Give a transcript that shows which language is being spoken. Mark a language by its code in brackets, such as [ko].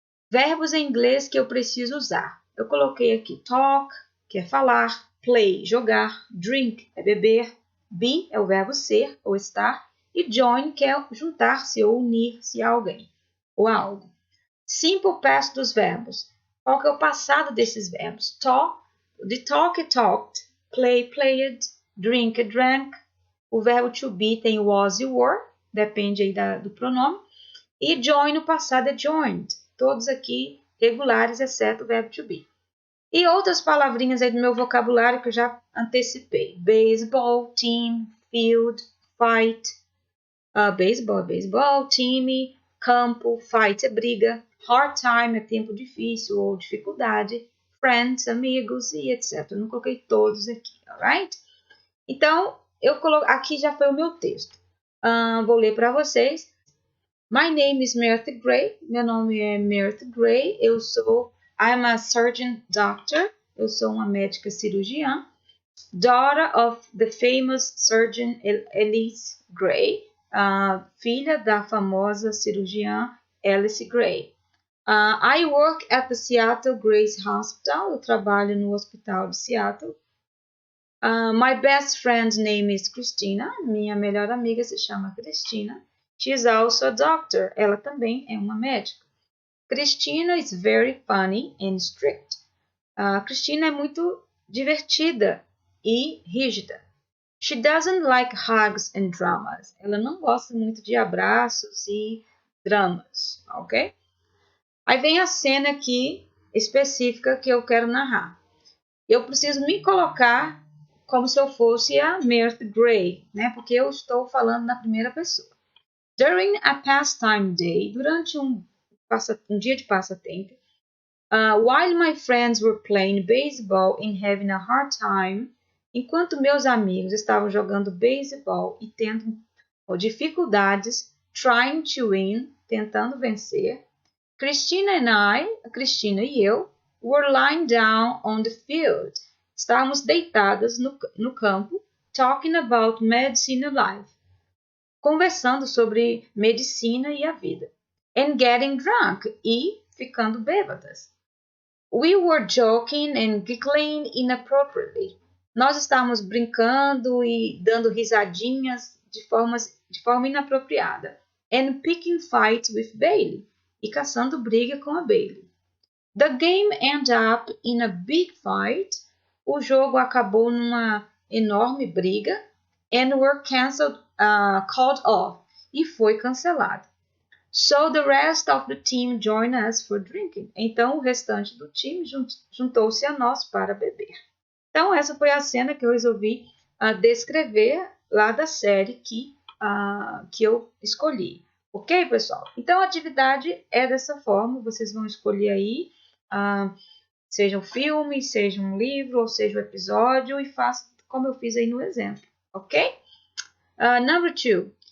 [pt] Verbos em inglês que eu preciso usar. Eu coloquei aqui talk, que é falar, play, jogar, drink, é beber, be é o verbo ser ou estar, e join, que é juntar-se ou unir-se a alguém ou a algo. Simple past dos verbos. Qual que é o passado desses verbos? [en] Talk, de talk, talked, play, played, drink, drank. [pt] O verbo to be tem was e were, depende aí do pronome. E join no passado é joined. Todos aqui regulares, exceto o verbo to be. E outras palavrinhas aí do meu vocabulário que eu já antecipei. [en] Baseball, team, field, fight. [pt] Baseball, time, campo, fight é briga. Hard time é tempo difícil ou dificuldade. Friends, amigos e etc. Eu não coloquei todos aqui, alright? Então, aqui já foi o meu texto. Vou ler para vocês. [en] My name is Meredith Grey. [pt] Meu nome é Meredith Grey. [en] I'm a surgeon doctor. [pt] Eu sou uma médica cirurgiã. [en] Daughter of the famous surgeon Alice Grey. [pt] Filha da famosa cirurgiã Alice Grey. [en] I work at the Seattle Grace Hospital. [pt] Eu trabalho no hospital de Seattle. [en] My best friend's name is Christina. [pt] Minha melhor amiga se chama Cristina. [en] She is also a doctor. [pt] Ela também é uma médica. [en] Christina is very funny and strict. [pt] Cristina é muito divertida e rígida. [en] She doesn't like hugs and dramas. [pt] Ela não gosta muito de abraços e dramas, ok? Aí vem a cena aqui específica que eu quero narrar. Eu preciso me colocar como se eu fosse a Meredith Grey, né? Porque eu estou falando na primeira pessoa. [en] During a pastime day, [pt] durante um dia de passatempo, [en] while my friends were playing baseball and having a hard time, [pt] enquanto meus amigos estavam jogando beisebol e tendo dificuldades, [en] trying to win, [pt] tentando vencer, Christina e eu, [en] were lying down on the field. [pt] Estávamos deitadas no campo, [en] talking about medicine and life, [pt] conversando sobre medicina e a vida, [en] and getting drunk, [pt] e ficando bêbadas. [en] We were joking and giggling inappropriately. [pt] Nós estávamos brincando e dando risadinhas de forma inapropriada. [en] And picking fights with Bailey. [pt] E caçando briga com a Bailey. [en] The game ended up in a big fight. [pt] O jogo acabou numa enorme briga. [en] And were called off. [pt] E foi cancelado. [en] So the rest of the team joined us for drinking. [pt] Então o restante do time juntou-se a nós para beber. Então essa foi a cena que eu resolvi descrever lá da série que eu escolhi. Ok, pessoal? Então a atividade é dessa forma. Vocês vão escolher aí, seja um filme, seja um livro, ou seja um episódio, e faça como eu fiz aí no exemplo. Ok? Number 2.